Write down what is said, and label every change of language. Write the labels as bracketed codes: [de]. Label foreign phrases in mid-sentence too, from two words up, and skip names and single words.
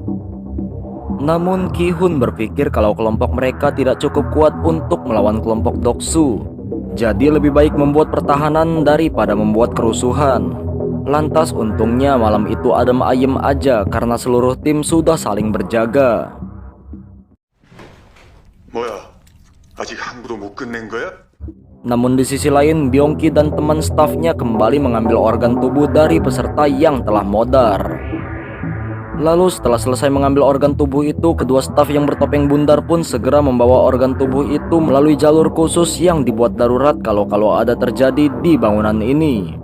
[id] Namun Ki-hun berpikir kalau kelompok mereka tidak cukup kuat untuk melawan kelompok Doksu. Jadi lebih baik membuat pertahanan daripada membuat kerusuhan. Lantas untungnya malam itu adem ayem aja karena seluruh tim sudah saling berjaga. [ko] 뭐야? 아직 항구도 못 끝낸 거야? [id] Namun di sisi lain, Byongki dan teman stafnya kembali mengambil organ tubuh dari peserta yang telah modar. Lalu setelah selesai mengambil organ tubuh itu, kedua staf yang bertopeng bundar pun segera membawa organ tubuh itu melalui jalur khusus yang dibuat darurat kalau ada terjadi di bangunan ini.